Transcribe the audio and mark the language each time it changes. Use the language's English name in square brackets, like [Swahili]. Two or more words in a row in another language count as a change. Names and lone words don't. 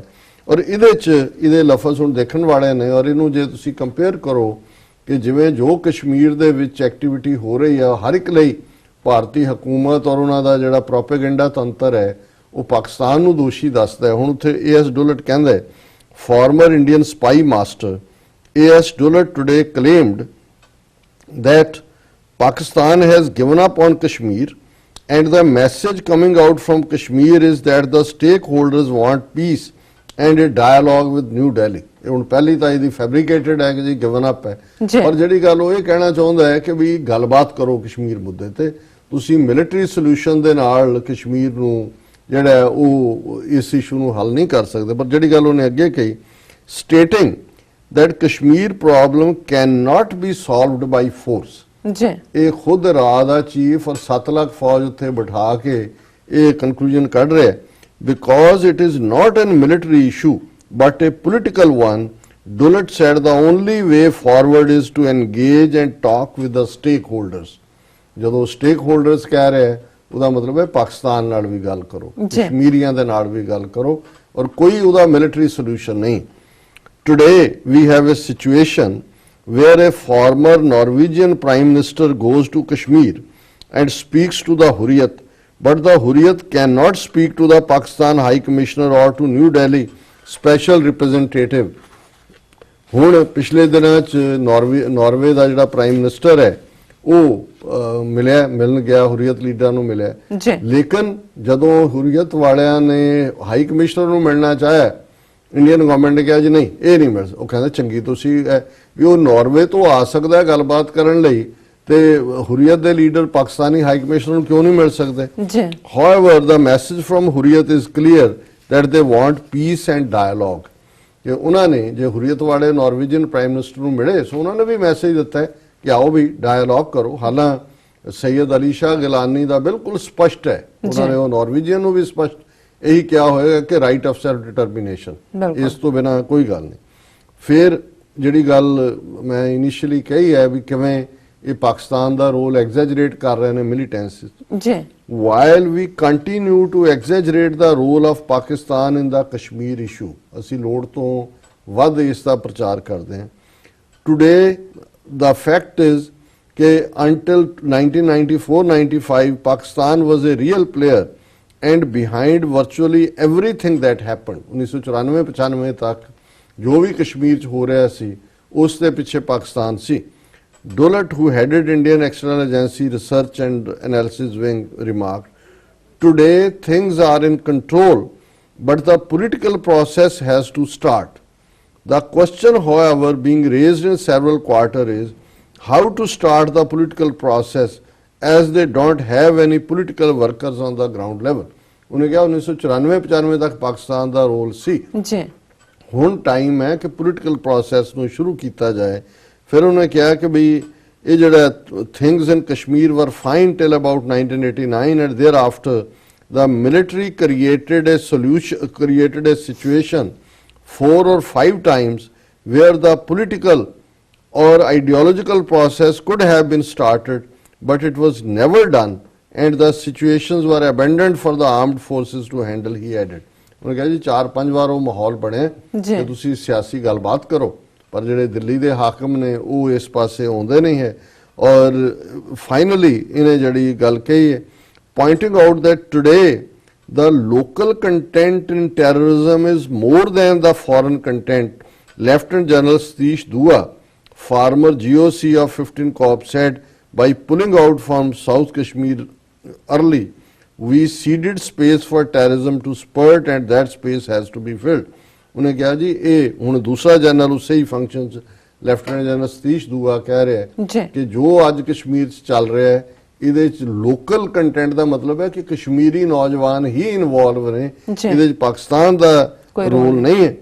[Punjabi] ਔਰ ਇਹਦੇ 'ਚ ਇਹਦੇ ਲਫ਼ਜ਼ ਹੁਣ ਦੇਖਣ ਵਾਲੇ ਨੇ ਔਰ ਇਹਨੂੰ ਜੇ ਤੁਸੀਂ ਕੰਪੇਅਰ ਕਰੋ ਕਿ ਜਿਵੇਂ ਜੋ ਕਸ਼ਮੀਰ ਦੇ ਵਿੱਚ ਐਕਟੀਵਿਟੀ ਹੋ ਰਹੀ ਆ ਹਰ ਇੱਕ ਲਈ ਭਾਰਤੀ ਹਕੂਮਤ ਔਰ ਉਹਨਾਂ ਦਾ ਜਿਹੜਾ ਪ੍ਰੋਪੇਗੈਂਡਾ ਤੰਤਰ ਹੈ ਉਹ ਪਾਕਿਸਤਾਨ ਨੂੰ ਦੋਸ਼ੀ ਦੱਸਦਾ ਹੈ। ਹੁਣ ਉੱਥੇ ਏਐਸ ਡੋਲਟ ਕਹਿੰਦਾ ਹੈ, [English] former Indian spy master A.S. Dullard today claimed that Pakistan has given up on Kashmir and the message coming out from Kashmir is that the stakeholders want peace and a dialogue with New Delhi। [Punjabi] ਇਹ ਹੁਣ ਪਹਿਲੀ ਤਾਂ ਇਹਦੀ ਫੈਬਰੀਕੇਟਡ ਹੈ ਕਿ ਜੀ [English] given up [Punjabi] ਹੈ, ਪਰ ਜਿਹੜੀ ਗੱਲ ਉਹ ਇਹ ਕਹਿਣਾ ਚਾਹੁੰਦਾ ਹੈ ਕਿ ਵੀ ਗੱਲਬਾਤ ਕਰੋ ਕਸ਼ਮੀਰ ਮੁੱਦੇ ਤੇ, ਤੁਸੀਂ [English] military solution [Punjabi] ਦੇ ਨਾਲ ਕਸ਼ਮੀਰ ਨੂੰ ਜਿਹੜਾ ਉਹ ਇਸ ਇਸ਼ੂ ਨੂੰ ਹੱਲ ਨਹੀਂ ਕਰ ਸਕਦੇ। ਪਰ ਜਿਹੜੀ ਗੱਲ ਉਹਨੇ ਅੱਗੇ ਕਹੀ, [English] stating that Kashmir problem can not be solved by force. [Punjabi] ਜੀ ਇਹ ਖੁਦ ਰਾਹ ਦਾ ਚੀਫ ਔਰ 7 ਲੱਖ ਫੌਜ ਉੱਥੇ ਬਿਠਾ ਕੇ ਇਹ ਕਨਕਲੂਜਨ ਕੱਢ ਰਿਹਾ, [English] because it is not an military issue but a political one. Dullard said the only way forward is to engage and talk with the stakeholders। [Punjabi] ਜਦੋਂ stakeholders ਕਹਿ ਰਹੇ ਉਹਦਾ ਮਤਲਬ ਹੈ ਪਾਕਿਸਤਾਨ ਨਾਲ ਵੀ ਗੱਲ ਕਰੋ, ਕਸ਼ਮੀਰੀਆਂ ਦੇ ਨਾਲ ਵੀ ਗੱਲ ਕਰੋ ਔਰ ਕੋਈ ਉਹਦਾ [English] military solution [Punjabi] ਨਹੀਂ। [English] Today we have a situation where a former Norwegian Prime Minister goes to Kashmir and speaks to the Hurriyat, but the Hurriyat cannot speak to the Pakistan High Commissioner or to New Delhi Special Representative। [Punjabi] ਹੁਣ ਪਿਛਲੇ ਦਿਨਾਂ 'ਚ ਨਾਰਵੇ ਦਾ ਜਿਹੜਾ [English] prime minister [Punjabi] ਹੈ ਉਹ ਮਿਲਣ ਗਿਆ, ਹੁਰੀਅਤ ਲੀਡਰਾਂ ਨੂੰ ਮਿਲਿਆ, ਲੇਕਿਨ ਜਦੋਂ ਹੁਰੀਅਤ ਵਾਲਿਆਂ ਨੇ [English] high commissioner [Punjabi] ਨੂੰ ਮਿਲਣਾ ਚਾਹਿਆ, [English] Indian government [Punjabi] ਨੇ ਕਿਹਾ ਜੀ ਨਹੀਂ ਇਹ ਨਹੀਂ ਮਿਲ ਸਕਦਾ। ਉਹ ਕਹਿੰਦਾ ਚੰਗੀ ਤੁਸੀਂ ਵੀ ਉਹ ਨਾਰਵੇ ਤੋਂ ਆ ਸਕਦਾ ਗੱਲਬਾਤ ਕਰਨ ਲਈ ਤੇ ਹੁਰੀਅਤ ਦੇ ਲੀਡਰ ਪਾਕਿਸਤਾਨੀ [English] high commissioner [Punjabi] ਨੂੰ ਕਿਉਂ ਨਹੀਂ ਮਿਲ ਸਕਦੇ। [English] however the message from Hurriyat is clear that they want peace and dialogue। [Punjabi] ਕਿ ਉਹਨਾਂ ਨੇ ਜੇ ਹੁਰੀਅਤ ਵਾਲੇ [English] Norwegian prime minister [Punjabi] ਨੂੰ ਮਿਲੇ ਸੋ ਉਹਨਾਂ ਨੇ ਵੀ ਮੈਸੇਜ ਦਿੱਤਾ ਹੈ ਕਿ ਆਓ ਵੀ ਡਾਇalogue ਕਰੋ। ਹਾਲਾਂ ਸੈਯਦ ਅਲੀ ਸ਼ਾਹ ਗਿਲਾਨੀ ਦਾ ਬਿਲਕੁਲ ਸਪਸ਼ਟ ਹੈ, ਉਹਨਾਂ ਨੇ ਉਹ ਨਾਰਵੇਜੀਅਨ ਨੂੰ ਵੀ ਸਪਸ਼ਟ ਇਹੀ ਕਿਹਾ ਹੋਏਗਾ ਕਿ [English] right of self determination, [Punjabi] ਇਸ ਤੋਂ ਬਿਨਾਂ ਕੋਈ ਗੱਲ ਨਹੀਂ। ਫਿਰ ਜਿਹੜੀ ਗੱਲ ਮੈਂ ਇਨੀਸ਼ੀਅਲੀ ਕਹੀ ਹੈ ਵੀ ਕਿਵੇਂ ਇਹ ਪਾਕਿਸਤਾਨ ਦਾ [English] role exaggerate [Punjabi] ਕਰ ਰਹੇ ਨੇ ਮਿਲੀਟੈਂਸੀ ਜੀ। [English] while we continue to exaggerate the role of Pakistan in the Kashmir issue, [Punjabi] ਅਸੀਂ ਲੋੜ ਤੋਂ ਵੱਧ ਇਸ ਦਾ ਪ੍ਰਚਾਰ ਕਰਦੇ ਹਾਂ। [English] Today the fact is ਕਿ until 1994-95 Pakistan was a real player and behind virtually everything that happened। [Punjabi] 1994-95 ਤੱਕ ਜੋ ਵੀ ਕਸ਼ਮੀਰ 'ਚ ਹੋ ਰਿਹਾ ਸੀ ਉਸ ਦੇ ਪਿੱਛੇ ਪਾਕਿਸਤਾਨ ਸੀ। [English] Dullard, who headed Indian External Agency Research and Analysis Wing, remarked, "Today things are in control, but the political process has to start. The question, however, being raised in several quarters is how to start the political process as they don't have any political workers on the ground level." [Punjabi] ਉਹਨੇ ਕਿਹਾ 1994-95 ਤੱਕ ਪਾਕਿਸਤਾਨ ਦਾ ਰੋਲ ਸੀ, ਜੀ ਹੁਣ ਟਾਈਮ ਹੈ ਕਿ [English] political process [Punjabi] ਨੂੰ ਸ਼ੁਰੂ ਕੀਤਾ ਜਾਏ। ਫਿਰ ਉਹਨੇ ਕਿਹਾ ਕਿ ਬਈ ਇਹ ਜਿਹੜਾ [English] things in Kashmir were fine till about 1989 and thereafter the military created a situation 4 or 5 times where the political or ideological process could have been started, but it was never done and the situations were abandoned for the armed forces to handle, he added. [Punjabi] ਉਹਨੇ ਕਿਹਾ ਜੀ 4-5 ਵਾਰ ਉਹ ਮਾਹੌਲ ਬਣਿਆ ਕਿ ਤੁਸੀਂ ਸਿਆਸੀ ਗੱਲਬਾਤ ਕਰੋ, ਪਰ ਜਿਹੜੇ ਦਿੱਲੀ ਦੇ ਹਾਕਮ ਨੇ ਉਹ ਇਸ ਪਾਸੇ ਆਉਂਦੇ ਨਹੀਂ ਹੈ। ਔਰ ਫਾਈਨਲੀ ਇਹਨੇ ਜਿਹੜੀ ਗੱਲ ਕਹੀ ਹੈ, [English] pointing out that today the local content in terrorism is more than the foreign content. Lieutenant General Satish Dua, former GOC of 15 Corps, said, by pulling out from South Kashmir early, we ceded space for terrorism to spurt and that space has to be filled. [Punjabi] ਉਹਨੇ ਕਿਹਾ ਜੀ ਇਹ ਹੁਣ ਦੂਸਰਾ ਜਨਰਲ ਉਸੇ ਹੀ ਫੰਕਸ਼ਨ ਚ ਲੈਫਟੀਨੈਂਟ ਜਨਰਲ ਸਤੀਸ਼ ਦੂਆ ਕਹਿ ਰਿਹਾ ਹੈ ਕਿ ਜੋ ਅੱਜ ਕਸ਼ਮੀਰ ਚ ਚੱਲ ਰਿਹਾ ਹੈ ਇਹਦੇ ਚ [English] local content [Punjabi] ਦਾ ਮਤਲਬ ਹੈ ਕਿ ਕਸ਼ਮੀਰੀ ਨੌਜਵਾਨ ਹੀ ਇਨਵੋਲਵ ਨੇ, ਇਹਦੇ ਚ ਪਾਕਿਸਤਾਨ ਦਾ ਰੋਲ ਨਹੀਂ ਹੈ।